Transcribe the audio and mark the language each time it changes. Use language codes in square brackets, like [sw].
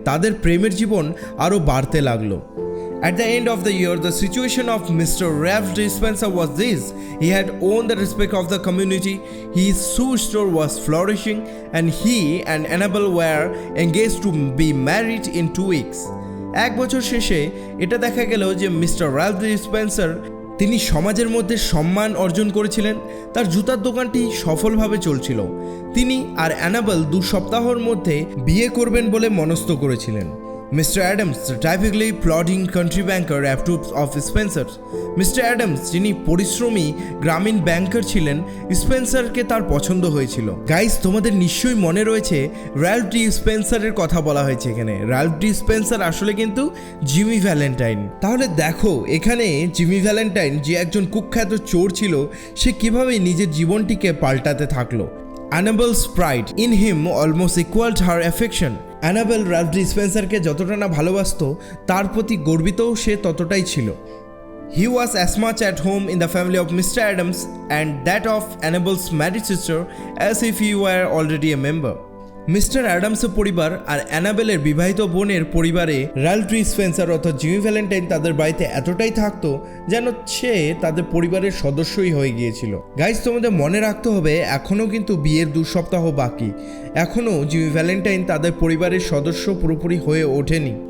[bn] তাদের প্রেমের জীবন আরও বাড়তে লাগলো। [en] At the end of the year, the situation of Mr. Ralph D. Spencer was this. He had won the respect of the community, his shoe store was flourishing, and he and Annabel were engaged to be married in 2 weeks. [bn] এক বছর শেষে এটা দেখা গেল যে mister Ralph D Spencer তিনি সমাজের মধ্যে সম্মান অর্জন করেছিলেন, তার জুতার দোকানটি সফলভাবে চলছিল। তিনি আর অ্যানাবেল 2 সপ্তাহের মধ্যে বিয়ে করবেন বলে মনস্থ করেছিলেন। [en] Mr. Adams, the typically plodding country banker, approved of Spencer. Mr. [bn] Adams, যিনি পরিশ্রমী গ্রামীণ ব্যাংকার ছিলেন, স্পেন্সারকে তার পছন্দ হয়েছিল। গাইস, তোমাদের নিশ্চয়ই মনে রয়েছে র্যালফ ডি স্পেন্সারের কথা বলা হয়েছে এখানে। র্যালফ ডি স্পেন্সার আসলে কিন্তু জিমি ভ্যালেন্টাইন। তাহলে দেখো এখানে জিমি ভ্যালেন্টাইন যে একজন কুখ্যাত চোর ছিল, সে কিভাবে নিজের জীবনটিকে পাল্টাতে থাকলো। [en] Annabel's pride in him almost equaled her affection. [bn] Enable Ralph D স্পেন্সারকে যতটা না ভালোবাসত, তার প্রতি গর্বিতও সে ততটাই ছিল। [en] He was as much at home in the family of Mr. Adams and that of Annabel's married sister as if he were already a member. [bn] Mister অ্যাডামসের পরিবার আর অ্যানাবেলের বিবাহিত বোনের পরিবারে র্যালফ ডি স্পেন্সার অর্থাৎ জিমি ভ্যালেন্টাইন তাদের বাড়িতে এতটাই থাকতো যেন সে তাদের পরিবারের সদস্যই হয়ে গিয়েছিল। গাইজ, তোমাদের মনে রাখতে হবে এখনও কিন্তু বিয়ের 2 সপ্তাহ বাকি, এখনও জিমি ভ্যালেন্টাইন তাদের পরিবারের সদস্য পুরোপুরি হয়ে ওঠেনি।